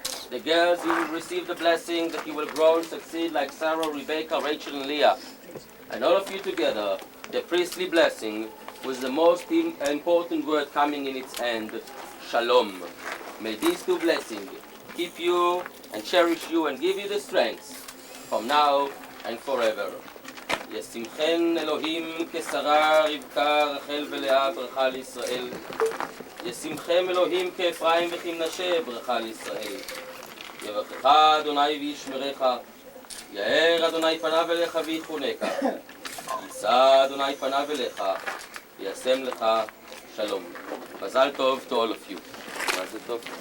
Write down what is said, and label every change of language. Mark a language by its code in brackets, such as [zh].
[en] The girls, you will receive the blessing that you will grow and succeed like Sarah, Rebecca, Rachel, and Leah. And all of you together, the priestly blessing, with the most important word coming in its end, Shalom. May these two blessings keep you and cherish you and give you the strength from now and forever. [he] ישמחן אלוהים כשרה רבקה רחל ולאה ברכה לישראל. ישמחם אלוהים כאפרים וכמנשה ברכה לישראל. יברכך אדוני וישמרך. יאר אדוני פניו אליך ויחונך. יישא אדוני פניו אליך וישם לך שלום. [en] מזל טוב to all of you. מזל טוב.